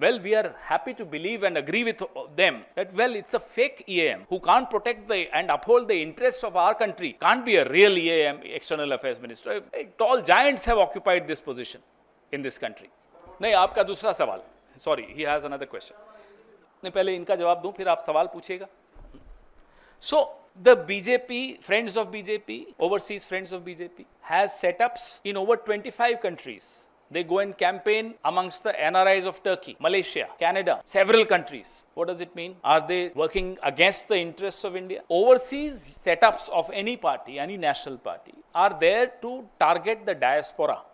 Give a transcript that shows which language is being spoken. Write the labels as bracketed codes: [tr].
[en] Well, we are happy to believe and agree with them that, well, it's a fake EAM who can't protect and uphold the interests of our country. Can't be a real EAM, External Affairs Minister. Tall giants have occupied this position in this country. [hi] नहीं, आपका दूसरा सवाल, [en] sorry, he has another question. [hi] नहीं, पहले इनका जवाब दूं, फिर आप सवाल पूछिएगा. [en] So, the BJP, friends of BJP, overseas friends of BJP, has setups in over 25 countries. They go and campaign amongst the NRIs of Turkey, Malaysia, Canada, several countries. What does it mean? Are they working against the interests of India? Overseas setups of any party, any national party, are there to target the diaspora.